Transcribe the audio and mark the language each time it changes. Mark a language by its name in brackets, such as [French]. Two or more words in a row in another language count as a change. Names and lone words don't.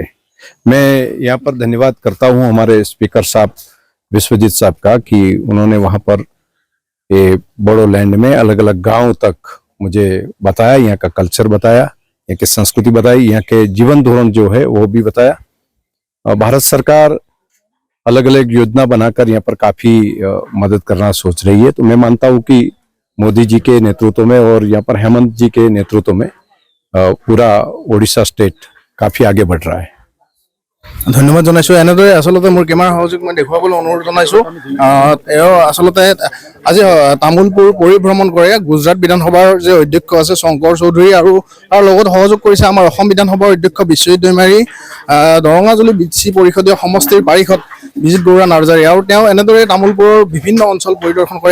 [Hindi] मैं यहाँ पर धन्यवाद करता हूँ हमारे स्पीकर साहब विश्वजीत साहब का कि उन्होंने वहाँ पर ये बोडोलैंड में अलग अलग गाँव तक मुझे बताया, यहाँ का कल्चर बताया, यहाँ की संस्कृति बताई, यहाँ के जीवन धोरण जो है वो भी बताया। भारत सरकार अलग अलग योजना बनाकर यहाँ पर काफ़ी मदद करना सोच रही है। तो मैं मानता हूँ कि मोदी जी के नेतृत्व में और यहाँ पर हेमंत जी के नेतृत्व में पूरा ओडिशा स्टेट काफ़ी आगे बढ़ रहा है। [Assamese] ধন্যবাদ জনাইছোঁ। এনেদৰে আচলতে মোৰ কেমেৰা সহযোগ মই দেখুৱাবলৈ অনুৰোধ জনাইছোঁ। তেওঁ আচলতে আজি তামোলপুৰ পৰিভ্ৰমণ কৰে গুজৰাট বিধানসভাৰ যে অধ্যক্ষ আছে শংকৰ চৌধুৰী, আৰু তাৰ লগত সহযোগ কৰিছে আমাৰ অসম বিধানসভাৰ অধ্যক্ষ বিশ্বজিৎ দৈমাৰী, দৰঙাজুলি বিচি পৰিষদীয় সমষ্টিৰ পাৰিষদ বিজিত গৌৰা নাৰ্জাৰী, আৰু তেওঁ এনেদৰে তামোলপুৰৰ বিভিন্ন অঞ্চল পৰিদৰ্শন কৰে।